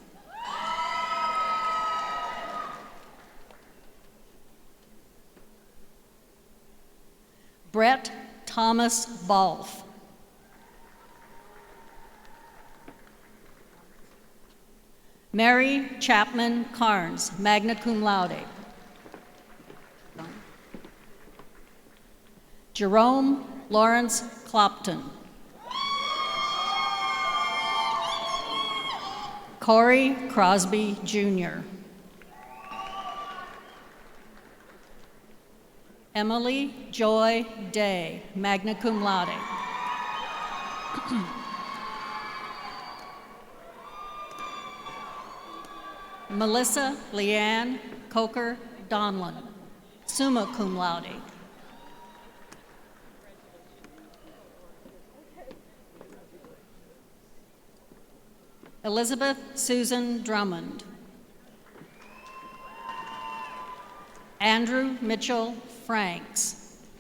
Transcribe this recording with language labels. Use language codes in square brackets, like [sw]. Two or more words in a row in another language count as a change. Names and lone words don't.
[en] Brett Thomas Balf. Mary Chapman Carnes, [la] magna cum laude. [en] Jerome Lawrence Clopton. Corey Crosby, Jr. Emily Joy Day, [la] magna cum laude. Melissa Leanne Coker Donlin, summa cum laude. Elizabeth Susan Drummond. Andrew Mitchell Franks.